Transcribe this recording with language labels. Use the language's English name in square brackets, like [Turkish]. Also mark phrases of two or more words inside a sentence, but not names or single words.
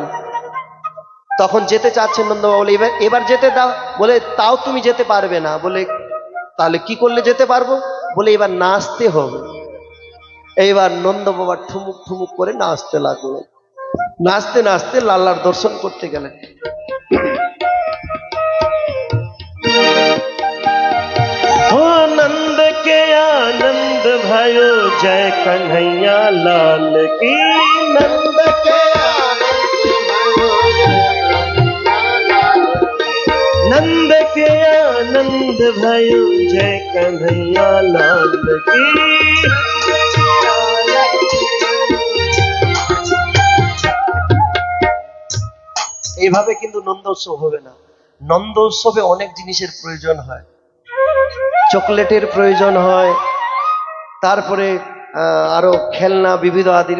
[Bangla] তখন যেতে চাচ্ছেন নন্দ বাবা। বলে এবার এবার যেতে দাও। বলে তাও তুমি যেতে পারবে না। বলে তাহলে কি করলে যেতে পারবো? বলে এবার নাচতে হবে। এইবার নন্দ বাবা ঠুমুক ঠুমুক করে নাচতে লাগলেন। নাচতে নাচতে লাল্লার দর্শন করতে গেলেন। [Hindi] हो नंद के आनंद भयो, जय कन्हैया लाल की। नंद के नंद के आनंद भयो, जय कन्हैया लाल की। [Bangla] এইভাবে কিন্তু নন্দ উৎসব হবে না। নন্দ উৎসবে অনেক জিনিসের প্রয়োজন হয়, চকলেটের প্রয়োজন হয়, তারপরে আরো খেলনা বিবিধ আদির।